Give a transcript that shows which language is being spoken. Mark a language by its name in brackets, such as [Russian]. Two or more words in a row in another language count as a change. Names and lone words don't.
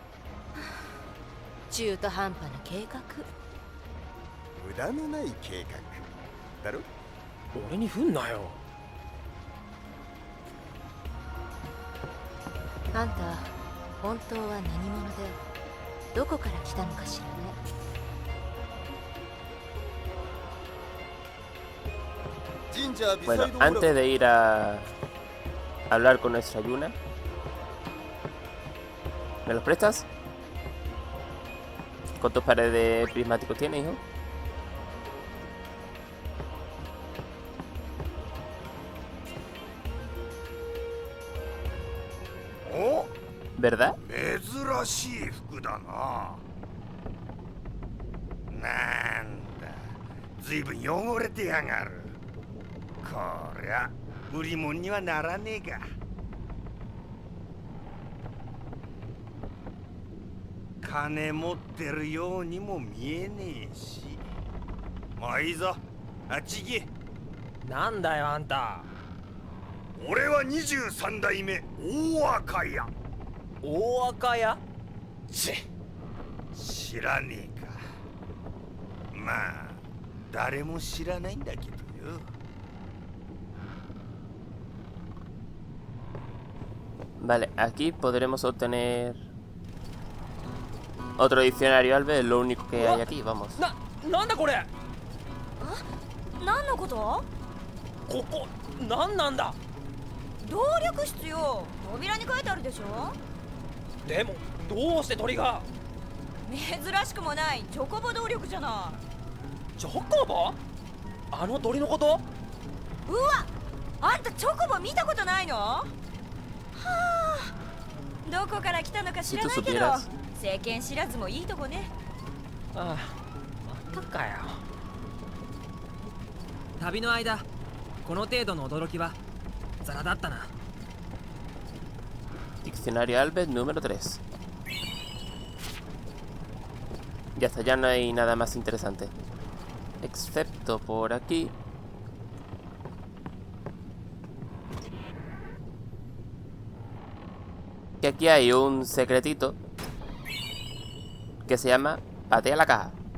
[Japanese] 中途半端な計画。無駄のない計画だろ。俺に振んなよ。あんた本当は何者でどこから来たのかしらね。 [Spanish] Bueno, antes de ir a hablar con nuestra Yuna, ¿me los prestas? ¿Cuántos pares de prismáticos tienes, hijo? ¿Verdad? [Japanese] 珍しい服だな。なんだ、ずいぶん汚れてやがる。こりゃ売り物にはならねえが。金持ってるようにも見えねえし。まあいいぞ、あっち行け。なんだよあんた。俺は23代目大赤屋。大赤屋？知らねえか。まあ誰も知らないんだけどよ。 [Spanish] Vale, aquí podremos obtener otro diccionario, Albert, es lo único que hay aquí, vamos. [Japanese] なんだこれ。何のこと？ここなんなんだ。動力室よ。扉に書いてあるでしょ。でもどうして鳥が。珍しくもないチョコボ動力じゃない。チョコボ？あの鳥のこと？うわ、あんたチョコボ見たことないの？はあ、どこから来たのか知らないけど、世間知らずもいいとこね。ああ、またかよ。旅の間この程度の驚きはザラだったな。 [Spanish] Diccionario Albert número 3. Ya está, ya no hay nada más interesante. Excepto por aquí. Que aquí hay un secretito que se llama patea la caja.